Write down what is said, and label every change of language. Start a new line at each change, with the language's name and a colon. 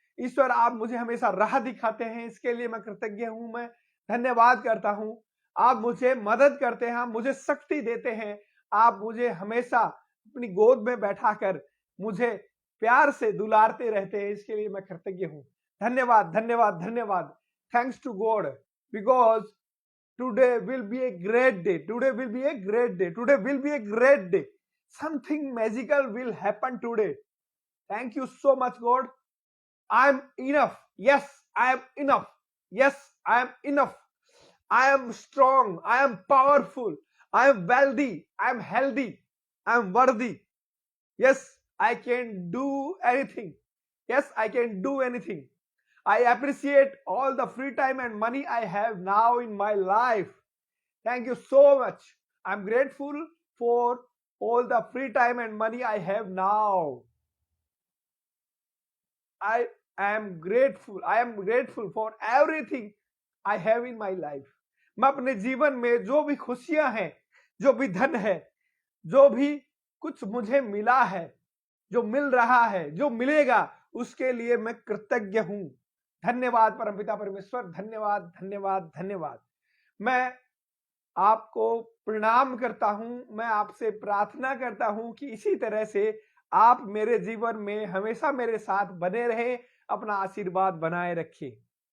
Hindi: ईश्वर, आप मुझे हमेशा राह दिखाते हैं, इसके लिए मैं कृतज्ञ हूं, मैं धन्यवाद करता हूं। आप मुझे मदद करते हैं, आप मुझे शक्ति देते हैं, आप मुझे हमेशा अपनी गोद में बैठाकर मुझे प्यार से दुलारते रहते हैं, इसके लिए मैं कृतज्ञ हूं। धन्यवाद धन्यवाद धन्यवाद।
English: Thanks to God, because today will be a great day. Today will be a great day. Today will be a great day. Something magical will happen today. Thank you so much, God. I am enough. Yes, I am enough. Yes, I am enough. I am strong. I am powerful. I am wealthy. I am healthy. I am worthy. Yes, I can do anything. Yes, I can do anything. I appreciate all the free time and money I have now in my life. Thank you so much. I'm grateful for all the free time and money I have now. I am grateful. I am grateful for everything I have in my life.
Hindi: मैं अपने जीवन में जो भी खुशियां हैं, जो भी धन है, जो भी कुछ मुझे मिला है, जो मिल रहा है, जो मिलेगा, उसके लिए मैं कृतज्ञ हूं। धन्यवाद परमपिता परमेश्वर, धन्यवाद धन्यवाद धन्यवाद। मैं आपको प्रणाम करता हूं, मैं आपसे प्रार्थना करता हूं कि इसी तरह से आप मेरे जीवन में हमेशा मेरे साथ बने रहें, अपना आशीर्वाद बनाए रखिए।